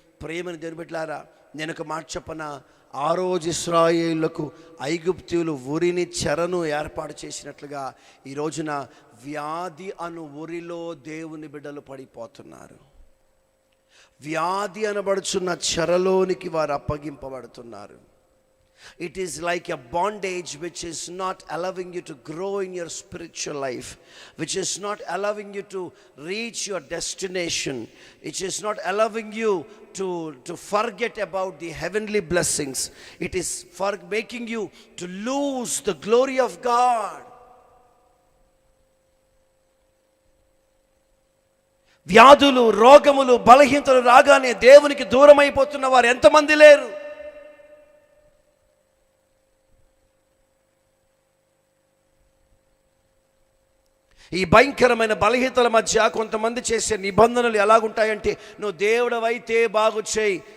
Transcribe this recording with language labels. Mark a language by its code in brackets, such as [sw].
[te] ప్రేమని దేవుని బిడ్డలారా, నేను ఒక మాట చెప్పనా? ఆ రోజు ఇశ్రాయేలులకు ఐగుప్తీయులు ఉరిని, చెరను ఏర్పాటు చేసినట్లుగా ఈ రోజున వ్యాధి అను ఉరిలో దేవుని బిడ్డలు పడిపోతున్నారు. వ్యాధి అనబడుచున్న చెరలోనికి వారు అప్పగింపబడుతున్నారు. [en] It is like a bondage which is not allowing you to grow in your spiritual life, which is not allowing you to reach your destination, which is not allowing you to forget about the heavenly blessings. It is for making you to lose the glory of God. [te] వ్యాధులు, రోగములు, బలహీనతలు రాగానే దేవునికి దూరం అయిపోతున్న వారు ఎంతమంది లేరు? ఈ భయంకరమైన బలహీనతల మధ్య కొంతమంది చేసే నిబంధనలు ఎలాగుంటాయంటే, నువ్వు దేవుడవైతే బాగు చేయి.